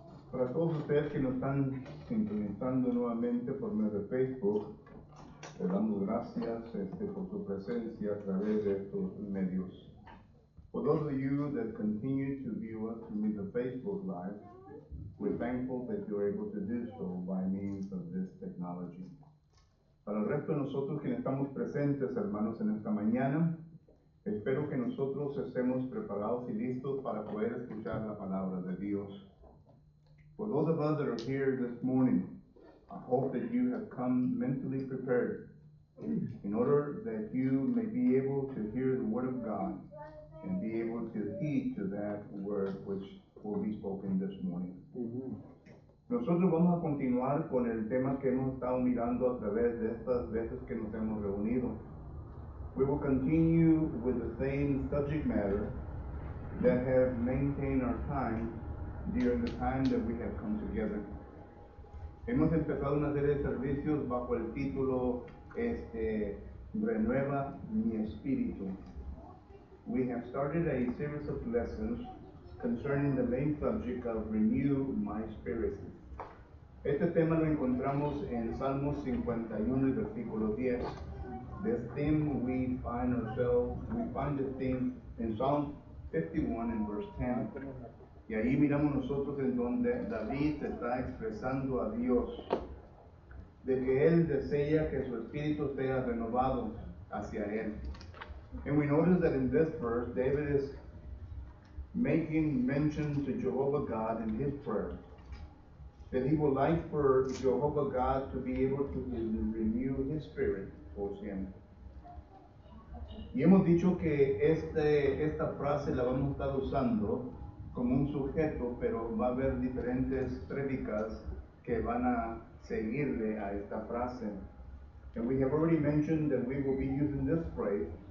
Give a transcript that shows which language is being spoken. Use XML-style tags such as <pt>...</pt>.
<es>Para todos ustedes que nos están sintonizando nuevamente por medio de Facebook, les damos gracias por su presencia a través de estos medios.</es> <en>For those of you that continue to view us through the Facebook Live, we're thankful that you're able to do so by means of this technology.</en> <es>Para el resto de nosotros quienes estamos presentes, hermanos, en esta mañana, espero que nosotros estemos preparados y listos para poder escuchar la palabra de Dios.</es> <en>For those of us that are here this morning, I hope that you have come mentally prepared in order that you may be able to hear the word of God and be able to heed to that word which will be spoken this morning.</en> <es>Nosotros vamos a continuar con el tema que hemos estado mirando a través de estas veces que nos hemos reunido.</es> <en>We will continue with the same subject matter that have maintained our time during the time that we have come together.</en> <es>Hemos empezado una serie de servicios bajo el título Renueva mi espíritu.</es> <en>We have started a series of lessons concerning the main subject of Renew My Spirit.</en> <es>Este tema lo encontramos en Salmos 51 y versículo 10.</es> <en>This theme we find this theme in Psalm 51 and verse 10.</en> <es>Y ahí miramos nosotros en donde David está expresando a Dios de que él desea que su espíritu sea renovado hacia él.</es> <en>And we notice that in this verse, David is making mention to Jehovah God in his prayer, that he would like for Jehovah God to be able to renew his spirit towards him.</en> <es>Y hemos dicho que esta frase la vamos a estar usando como un sujeto, pero va a haber diferentes prédicas que van a seguirle a esta frase.</es> <en>And we have already mentioned that we will be using this phrase</en>